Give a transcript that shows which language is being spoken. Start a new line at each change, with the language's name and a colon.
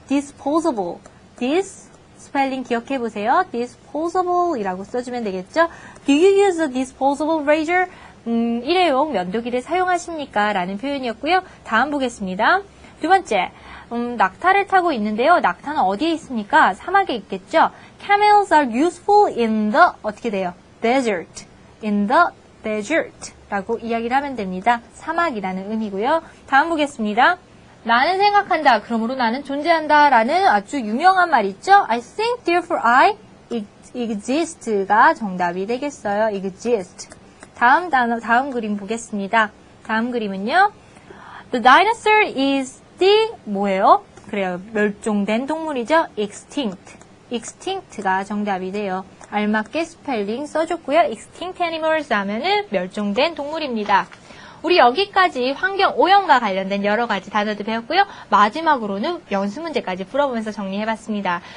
Korean: disposable. 스펠링 기억해보세요. disposable 이라고 써주면 되겠죠?
English: Do you use a disposable razor?
Korean: 일회용 면도기를 사용하십니까? 라는 표현이었고요. 다음 보겠습니다. 두 번째, 낙타를 타고 있는데요. 낙타는 어디에 있습니까? 사막에 있겠죠?
English: Camels are useful in the,
Korean: 어떻게 돼요?
English: desert. in the desert
Korean: 라고 이야기를 하면 됩니다. 사막이라는 의미고요. 다음 보겠습니다. 나는 생각한다. 그러므로 나는 존재한다. 라는 아주 유명한 말 있죠?
English: I think, therefore I exist가
Korean: 정답이 되겠어요. exist. 다음 그림 보겠습니다. 다음 그림은요.
English: The dinosaur is the
Korean: 뭐예요? 그래요. 멸종된 동물이죠. extinct가 정답이 돼요. 알맞게 스펠링 써줬고요.
English: extinct animals
Korean: 하면은 멸종된 동물입니다. 우리 여기까지 환경 오염과 관련된 여러 가지 단어도 배웠고요. 마지막으로는 연습 문제까지 풀어보면서 정리해봤습니다.